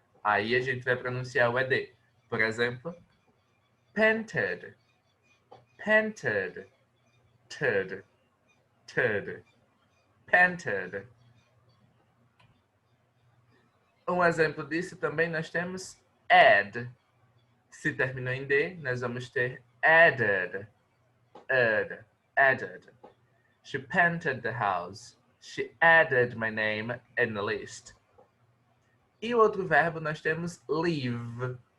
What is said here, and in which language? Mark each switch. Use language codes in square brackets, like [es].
[pt] Aí a gente vai pronunciar o ed. Por exemplo, painted, painted, ted, ted, painted. Um exemplo disso também nós temos add. Se terminou em D, nós vamos ter added, added. [en] She painted the house. She added my name in the list. [pt] E o outro verbo nós temos leave.